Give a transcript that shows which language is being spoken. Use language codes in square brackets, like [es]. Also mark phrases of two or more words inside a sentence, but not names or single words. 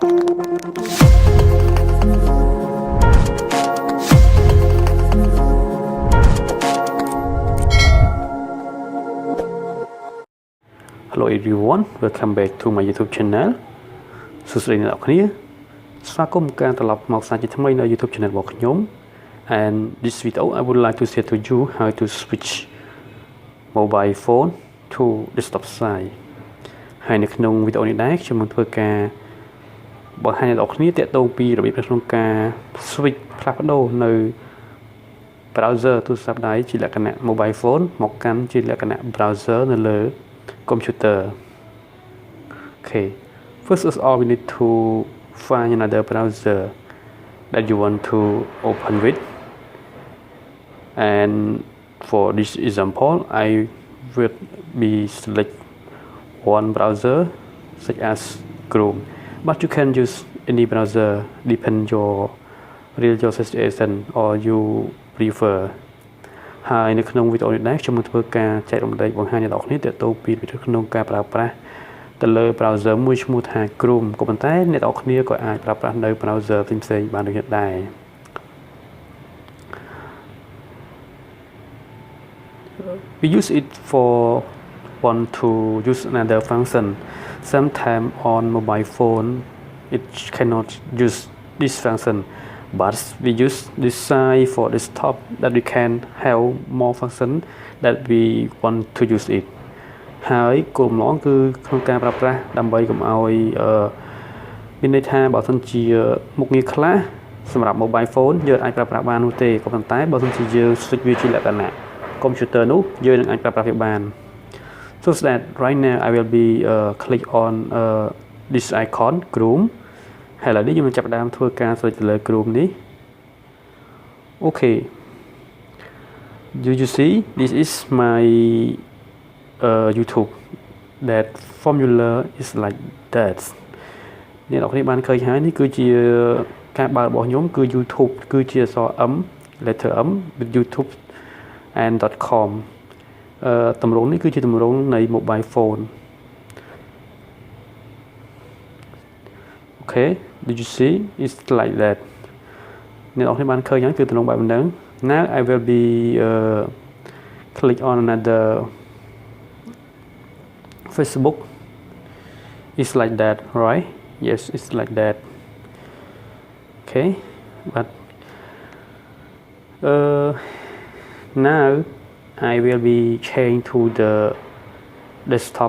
[en] Hello everyone, welcome back to my YouTube channel. [km] សួស្តីអ្នកនរគ្នាស្វាគមន៍ការត្រឡប់មកសាជាថ្មីនៅ [en] YouTube channel [km] របស់ខ្ញុំ [en] and this video I would like to share to you how to switch mobile phone to desktop side [km] ហើយនៅក្នុងវីដេអូនេះដែរខ្ញុំនឹងធ្វើការបង្ហាញអ្នកនរគ្នាទាក់ទងពីរបៀបក្នុងការ switch ផ្លាស់ប្ដូរនៅ browser ទូរស័ព្ទដៃជាលក្ខណៈ [en] mobile phone [km] មកកាន់ជាលក្ខណៈ browser នៅលើ computer. [en] Okay, first of all we need to find another browser that you want to open with, and for this example I will be select one browser such as Chrome, but you can use any browser depend your real situation or you prefer. [km] ហើយនៅក្នុងវីដេអូនេះដែរខ្ញុំនឹងធ្វើការចែករំលែកបង្ហាញអ្នកនរគ្នាទាក់ទងពីវិធីក្នុងការប្រើប្រាស់ទៅលើ browser មួយឈ្មោះថា Chrome ក៏ប៉ុន្តែអ្នកនរគ្នាក៏អាចប្រើប្រាស់នៅ browser ផ្សេងៗបានដូចនេះដែរ [en] We use it for want to use another function. Sometimes on mobile phone it cannot use this function. But we use this side for desktop that we can have more function that we want to use it. [km] ហើយគោលបំណងគឺក្នុងការប្រើប្រាស់ដើម្បីកុំឲ្យមានន័យថាបើសិនជាមុខងារខ្លះសម្រាប់ [en] mobile phone [km] យើងអាចប្រើប្រាស់បាននោះទេក៏ប៉ុន្តែបើសិនជាយើង switch វាជាលក្ខណៈ computer នោះយើងនឹងអាចប្រើប្រាស់វាបាន [en] So that right now I will be click on this icon Chrome. [km] ហើយឥឡូវនេះយើងនឹងចាប់ផ្ដើមធ្វើការ switch ទៅលើ Chrome នេះ [en] Okay, you see this is my YouTube. That formula is like that. [km] អ្នកនរគ្នាបានឃើញហើយនេះគឺជាការបើករបស់ខ្ញុំគឺ YouTube គឺជាអក្សរ M [en] letter M with YouTube and .com [km] តម្រងនេះគឺជាតម្រងនៃ [en] mobile phone. Okay, did you see? It's like that. [km] អ្នកនរគ្នាបានឃើញហើយគឺតម្រងបែបហ្នឹង [en] Now I will be click on another Facebook. It's like that, right? Yes, it's like that. Okay, but now I will be change to the desktop.